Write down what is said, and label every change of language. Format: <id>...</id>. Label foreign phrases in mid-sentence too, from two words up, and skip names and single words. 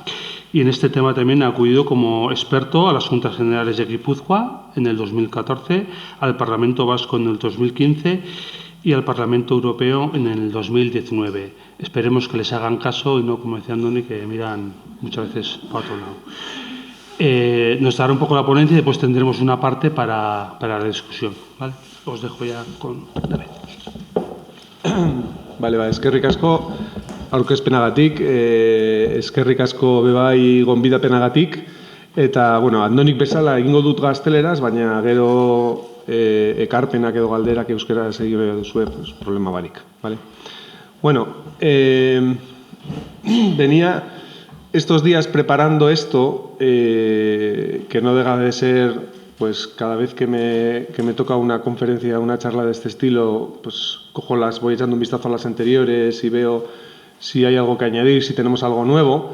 <es>Y en este tema también ha acudido como experto a las Juntas Generales de Guipúzcoa en el 2014, al Parlamento Vasco en el 2015 y al Parlamento Europeo en el 2019. Esperemos que les hagan caso y no, como decía Andoni, que miran muchas veces para otro lado. Nos dará un poco la ponencia y después tendremos una parte para la discusión, ¿vale? Os dejo ya con David. Vale,</es> <eu>eskerrik asko aurkezpenagatik, eskerrik asko bebai gonbidapenagatik, eta, bueno, Andonik bezala egingo dut gazteleraz, baina gero ekarpenak edo galderak euskaraz egingo duzue, pues, problema barik, ¿vale?</eu> <es>Bueno, venía estos días preparando esto, que no deja de ser, pues cada vez que me toca una conferencia, una charla de este estilo, pues voy echando un vistazo a las anteriores y veo si hay algo que añadir, si tenemos algo nuevo.</es>